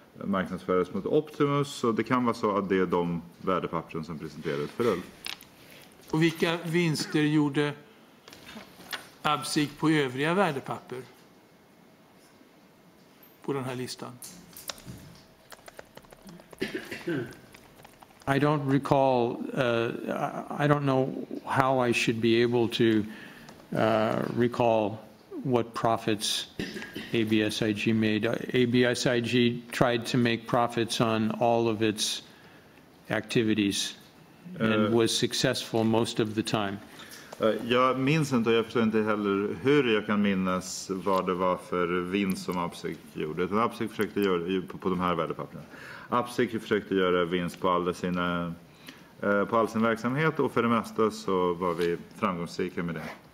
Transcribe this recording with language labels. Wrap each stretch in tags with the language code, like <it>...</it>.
<sv>marknadsföras mot Optimus, och det kan vara så att det är de värdepappren som presenterades för Ulf. Och vilka vinster gjorde Absig på övriga värdepapper på den här listan?</sv> <en>I don't recall, I don't know how I should be able to recall what profits ABSIG made. ABSIG tried to make profits on all of its activities and was successful most of the time.</en> <sv>Jag minns inte, och jag förstår inte heller hur jag kan minnas vad det var för vinst som Absig gjorde. Utan Absig försökte göra på de här värdepappren. Absig försökte göra vinst på all sin verksamhet, och för det mesta så var vi framgångsrika med det.</sv>